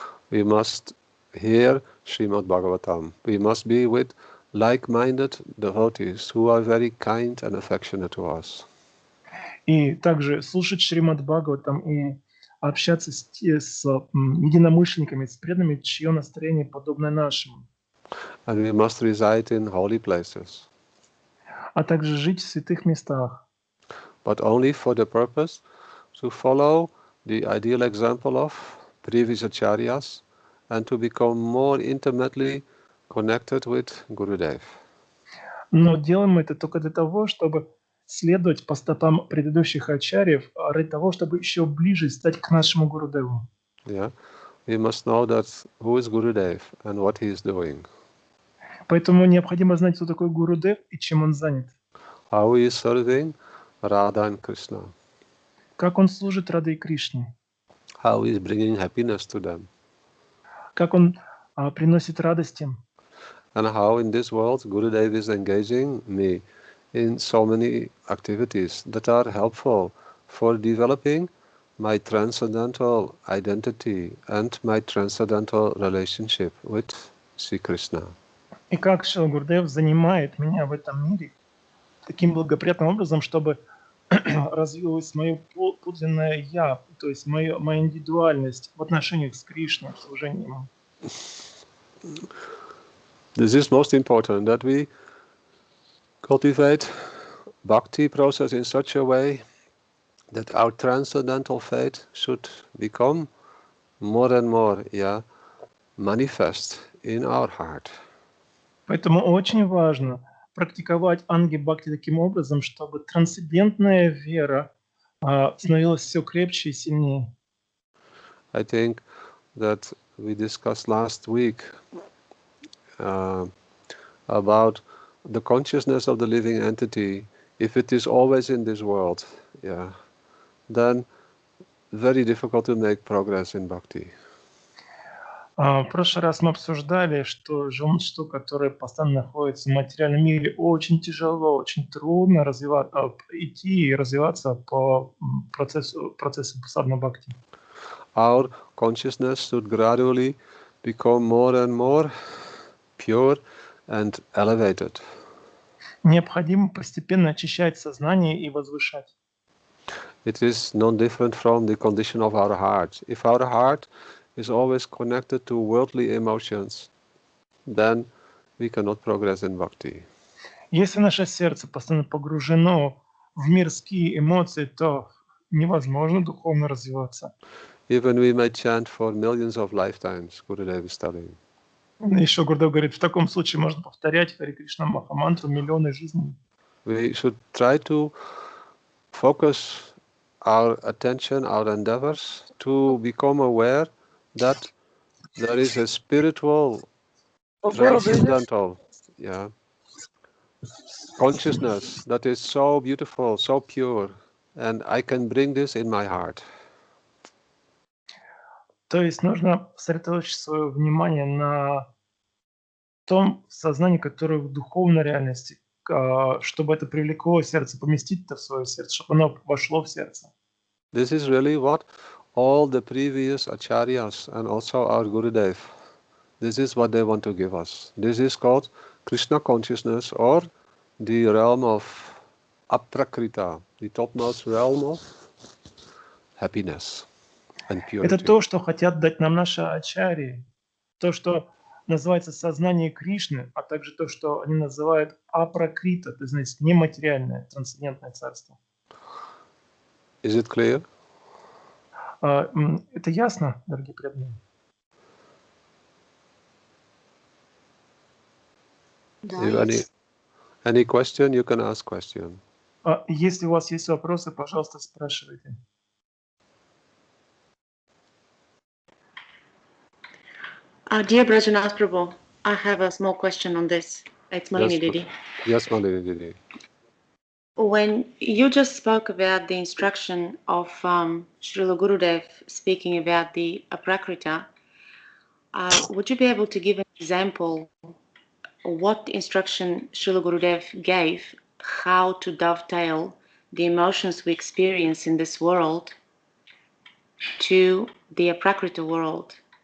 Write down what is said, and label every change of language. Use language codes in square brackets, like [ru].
[en] We must hear Srimad Bhagavatam. We must be with like-minded devotees who are very kind and affectionate to us. [ru] И также слушать Шримад Бхагаватам и общаться с единомышленниками, с преданными, чье настроение подобно нашему. [en] And we must reside in holy places. [ru] А также жить в святых местах. [en] But only for the purpose to follow the ideal example of previous acharyas and to become more intimately connected with Gurudev. [ru] Но делаем мы это только для того, чтобы следовать по стопам предыдущих ачарьев, ради того, чтобы еще ближе стать к нашему Гурудеву. [en] We must know that who is Gurudev and what he is doing. [ru] Поэтому необходимо знать, кто такой Гурудев и чем он занят. [en] How he is serving Radha and Krishna. [ru] Как он служит Раде и Кришне. [en] How he is bringing happiness to them. [ru] Как он приносит радость им. [en] And how in this world Gurudev is engaging me in so many activities that are helpful for developing my transcendental identity and my transcendental relationship with Sri Krishna. [ru] И как Шрила Гурудев занимает меня в этом мире таким благоприятным образом, чтобы развилось мое подлинное «я», то есть моя индивидуальность в отношениях с Кришной, в служении ему. [en] This is most important, that we cultivate bhakti process in such a way that our transcendental faith should become more and more manifest in our heart. [ru] Поэтому очень важно практиковать анги-бхакти таким образом, чтобы трансцендентная вера становилась все крепче и сильнее? [en] I think that we discussed last week about the consciousness of the living entity. If it is always in this world, then very difficult to make progress in bhakti. [ru] В прошлый раз мы обсуждали, что что, которое постоянно находится в материальном мире, очень тяжело, очень трудно идти и развиваться по процессу садхана бхакти. [en] Our consciousness should gradually become more and more pure and elevated. [ru] Необходимо постепенно очищать сознание и возвышать. [en] It is not different from the condition of our heart. If our heart is always connected to worldly emotions, then we cannot progress in bhakti. [ru] Если наше сердце постоянно погружено в мирские эмоции, то невозможно духовно развиваться. [en] Even we may chant for millions of lifetimes, Gurudev is telling. [ru] Еще Гурдев говорит, в таком случае можно повторять Хари Кришна Махамантру миллионы жизней. [en] We should try to focus our attention, our endeavors to become aware that there is a spiritual, transcendental, consciousness that is so beautiful, so pure, and I can bring this in my heart. [ru] То есть нужно сосредоточить свое внимание на том сознании, которое в духовной реальности, чтобы это привлекло сердце, поместить это в свое сердце, чтобы оно вошло в сердце. [en] This is really what all the previous acharyas and also our Gurudev, this is what they want to give us. This is called Krishna consciousness, or the realm of aprakrita, the topmost realm of happiness and purity. [ru] Это то, что хотят дать нам наши ачарьи, то, что называется сознание Кришны, а также то, что они называют апракрита, то есть нематериальное, трансцендентное царство. [en] Is it clear? [ru] Это ясно, дорогие преданные? Да, [en] If any question, you can ask question. [ru] Если у вас есть вопросы, пожалуйста, спрашивайте. [en] Dear Vраджанатх Prabhu, I have a small question on this. It's Malini Didi. Yes, Malini Didi. When you just spoke about the instruction of Srila Gurudev speaking about the aprakrita, would you be able to give an example what instruction Srila Gurudev gave, how to dovetail the emotions we experience in this world to the aprakrita world?